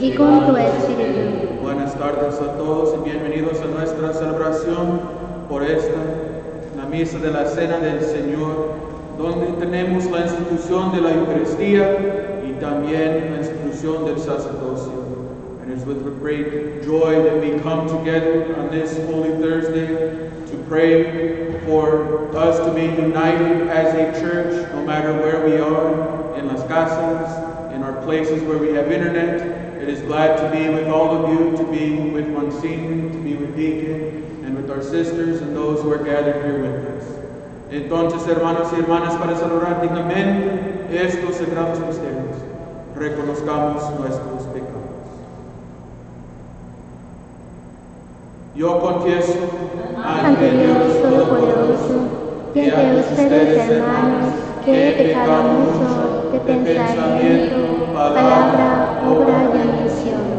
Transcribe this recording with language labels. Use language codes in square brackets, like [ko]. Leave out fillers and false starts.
[es] Y con tu espíritu. tardes a todos y bienvenidos a nuestra celebración por la misa de la Cena del Señor, donde tenemos la institución de la Eucaristía y también la institución del sacerdocio. [en] And it's with great joy that we come together on this Holy Thursday to pray for us to be united as a church, no matter where we are, in [es] las casas, [en] in our places where we have internet. It is glad to be with all of you, to be with Monsignor, to be with Deacon, and with our sisters and those who are gathered here with us. [es] Entonces, hermanos y hermanas, para celebrar dignamente estos sagrados misterios, reconozcamos nuestros pecados. Yo confieso ante Dios Todopoderoso y ante ustedes, hermanos, que he pecado mucho de pensamiento, palabra, obra y omisión.